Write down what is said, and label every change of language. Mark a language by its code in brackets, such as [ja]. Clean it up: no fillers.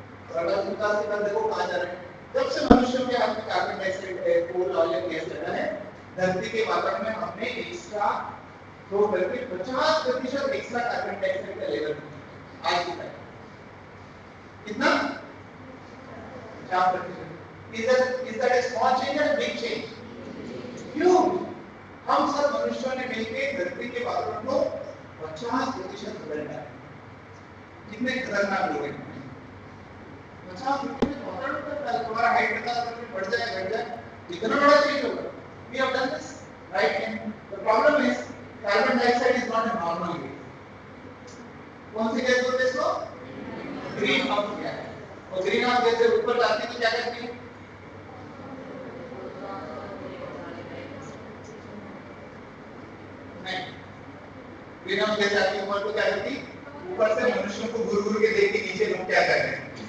[hi] और 1850 के बाद देखो कहां जा रहे हैं। जब से मनुष्यों के हाथ में carbon dioxide, coal, oil and gas लगा है, धरती के वातावरण में हमने एक्स्ट्रा थ्रो करके 50% एक्स्ट्रा कार्बन डाइऑक्साइड का लेवल आज की तारीख कितना? 50%। [en] Is that a small change or a big change? [hi] क्यों? हम सब मनुष्यों ने मिलकर धरती के वातावरण को 50% बदल डाला। कितने खतरनाक लोग हैं। 50% तुम्हारा हाइट बता बढ़ जाए घट जाए, इतना बड़ा चेंज होगा। [en] We have done this, right? And the problem is carbon dioxide is not a normal gas. [hi] कौन सी गैस बोलते हैं इसको? Green house gas. और ग्रीन हाउस गैस से ऊपर जाती है तो क्या करती है? नहीं, ग्रीन हाउस गैस आती है ऊपर तो क्या करती? ऊपर से मनुष्यों को घूर घूर के देखती नीचे लोग क्या कर रहे हैं।